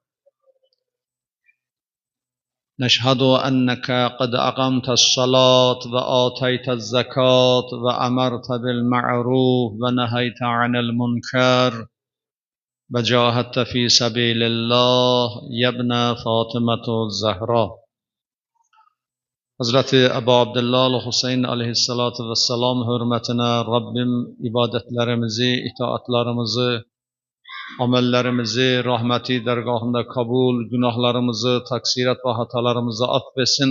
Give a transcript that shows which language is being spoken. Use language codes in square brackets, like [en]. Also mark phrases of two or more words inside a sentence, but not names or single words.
[ar] نشهد أنك قد أقمت الصلاة وآتيت الزكاة وأمرت بالمعروف ونهيت عن المنكر وجاهدت في سبيل الله يا ابن فاطمة الزهراء. [tr] Hazreti Ebu Abdullah Hüseyin [ar] عليه الصلاة والسلام [tr] hürmetine Rabbim ibadetlerimizi, itaatlarımızı, amellerimizi rahmeti dergahında kabul, günahlarımızı, taksirat ve hatalarımızı affetsin.